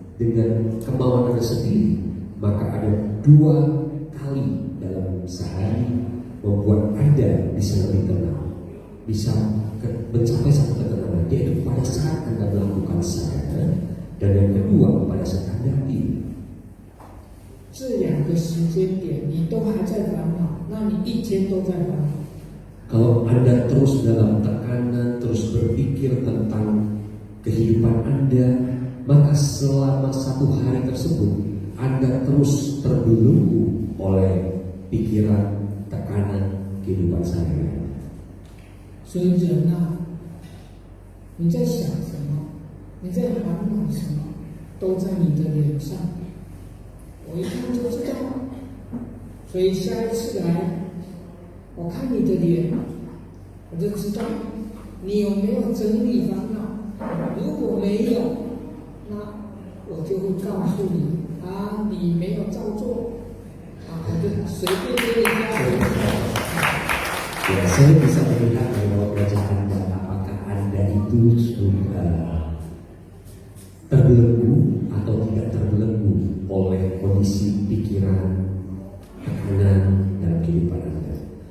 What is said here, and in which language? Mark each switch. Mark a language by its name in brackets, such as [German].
[Indonesian] dengan kemauan Anda sendiri, maka ada 2 kali dalam sehari membuat Anda bisa lebih tenang, bisa mencapai satu ketenangan, yaitu pada saat Anda melakukan sadar, dan yang kedua pada saat Anda tidur. [Chinese] 这2个时间点你都还在烦恼，那你一天都在烦恼。 [Indonesian] Kalau Anda terus dalam tekanan, terus berpikir tentang kehidupan Anda, maka selama 1 hari tersebut Anda terus terbelenggu oleh pikiran, tekanan kehidupan sehari-hari. [Chinese] 所以人啊，你在想什么，你在烦恼什么，都在你的脸上。我一看就知道，所以下一次来，我看你的脸，我就知道你有没有整理烦恼。如果没有，那我就会告诉你啊，你没有照做，啊，我就随便给你加。 [Indonesian] Ya, saya bisa melihat bahwa wajah Anda, apakah Anda itu sudah terbelenggu atau tidak terbelenggu oleh kondisi pikiran, tekanan dalam kehidupan Anda.